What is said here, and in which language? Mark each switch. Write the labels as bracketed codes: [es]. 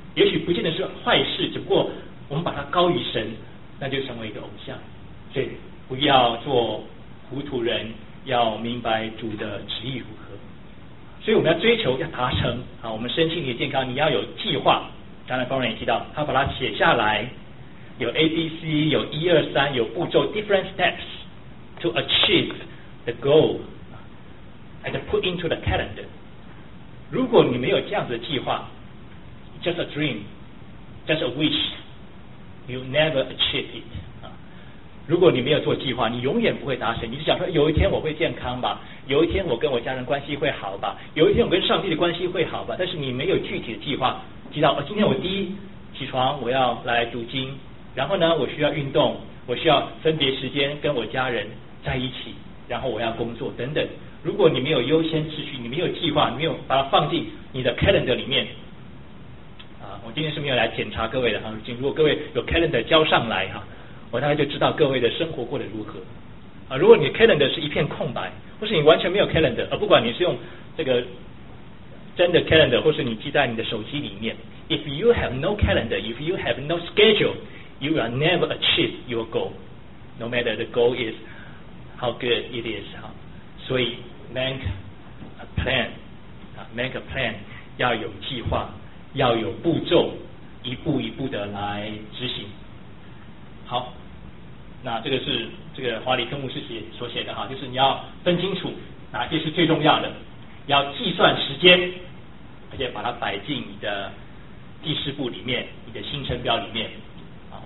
[zh] 也许不见得是坏事，只不过我们把它高于神，那就成为一个偶像。所以不要做糊涂人，要明白主的旨意如何。所以我们要追求，要达成啊，我们身心的健康，你要有计划。刚才方人也提到，他把它写下来，有 A B C， 有一二三，有步骤 ， different steps to achieve the goal and put into the calendar。 [en] 如果你没有这样子的计划，just a dream， just a wish， you never achieve it。 [zh] 如果你没有做计划，你永远不会达成。你是想说有一天我会健康吧，有一天我跟我家人关系会好吧，有一天我跟上帝的关系会好吧，但是你没有具体的计划。提到今天我第一起床我要来读经，然后呢我需要运动，我需要分别时间跟我家人在一起，然后我要工作等等。如果你没有优先次序，你没有计划，你没有把它放进你的 calendar 里面啊，我今天是没有来检查各位的哈，如果各位有 calendar 交上来哈，我大概就知道各位的生活过得如何啊。如果你的 calendar 是一片空白，或是你完全没有 calendar， 而不管你是用这个真的 calendar， 或是你记在你的手机里面， If you have no calendar， If you have no schedule， You will never achieve your goal， No matter the goal is how good it is。所以 make a plan， Make a plan，要有计划，要有步骤，一步一步的来执行。好，那这个是这个华理科目师所写的哈，就是你要分清楚哪些是最重要的，要计算时间，而且把它摆进你的记事簿里面，你的行程表里面啊。